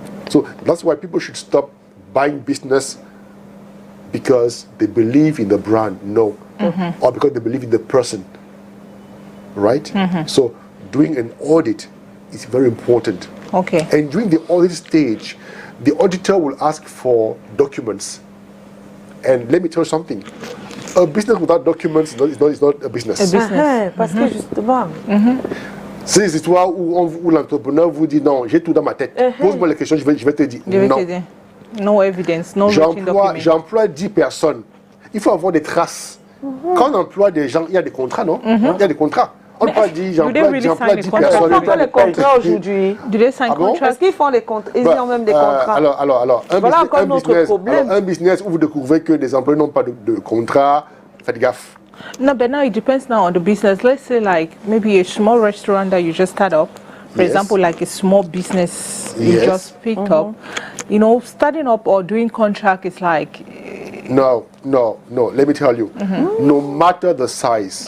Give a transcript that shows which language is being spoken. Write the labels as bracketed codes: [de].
[en] so that's why people should stop buying business because they believe in the brand, or because they believe in the person, right? So doing an audit is very important. Okay. And during the audit stage, the auditor will ask for documents. And let me tell you something. A business without documents is not a business. [fr] Parce que justement... C'est des histoires où l'entrepreneur vous dit non, j'ai tout dans ma tête. Pose-moi les questions, je vais te dire non. [en] No evidence, no written document. [fr] J'emploie 10 personnes. Il faut avoir des traces. Quand on emploie des gens, il y a des contrats, non? Il y a des contrats. On ne peut pas dire j'emploie 10 personnes. Ils font les contrats aujourd'hui. [en] Do they sign contracts? [fr] Est-ce qu'ils font les contrats? Ils ont même des contrats. Alors, voilà encore notre problème. Un business où vous découvrez que les employés n'ont pas de contrat, faites gaffe. [en] No, but now it depends now on the business. Let's say like maybe a small restaurant that you just start up. For example, like a small business you just picked up. You know, starting up or doing contract is like... No. Let me tell you. No matter the size